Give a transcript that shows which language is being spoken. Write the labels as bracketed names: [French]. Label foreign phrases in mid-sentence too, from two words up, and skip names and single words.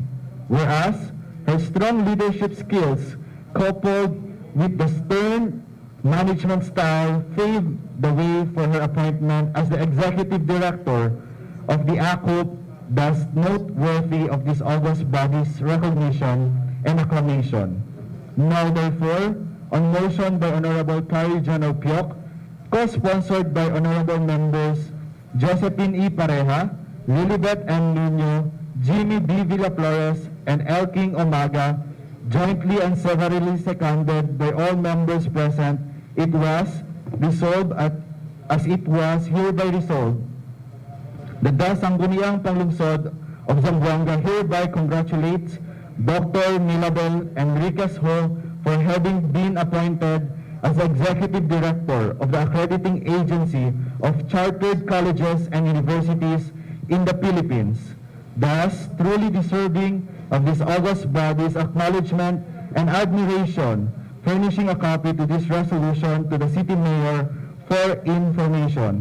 [English] Whereas, her strong leadership skills, coupled with the stern management style, paved the way for her appointment as the Executive Director of the ACUP, thus noteworthy of this august body's recognition and acclamation. Now, therefore, on motion by Honorable Kari Jano Piok, co-sponsored by Honorable Members Josephine E. Pareja, Lilibet M. Nuño, Jimmy B. Villaflores, and Elking Omaga, jointly and severally seconded by all members present, it was resolved as it was hereby resolved that the Sangguniang Panglungsod of Zamboanga hereby congratulates Dr. Milabel Enriquez Ho for having been appointed as Executive Director of the Accrediting Agency of Chartered Colleges and Universities in the Philippines, thus truly deserving of this august body's acknowledgement and admiration, furnishing a copy to this resolution to the City Mayor for information.